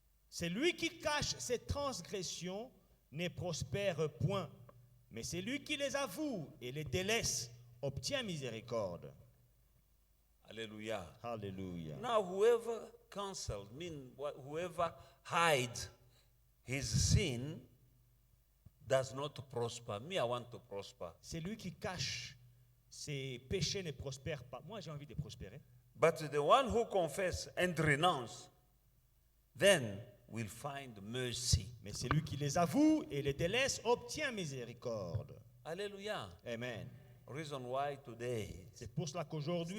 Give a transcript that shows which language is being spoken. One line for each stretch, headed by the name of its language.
French: C'est lui qui cache ses transgressions ne prospère point, mais c'est lui qui les avoue et les délaisse obtient miséricorde. Hallelujah. Alléluia.
English: Now, whoever cancels, whoever hides his sin, does not prosper. Me, I want to prosper.
French: C'est lui qui cache ses péchés ne prospère pas. Moi, j'ai envie de prospérer.
English: But the one who confess and renounce, then will find mercy.
French: Mais c'est lui qui les avoue et les délaisse obtient miséricorde. Hallelujah. Amen.
English: Reason why today,
French: C'est pour cela qu'aujourd'hui,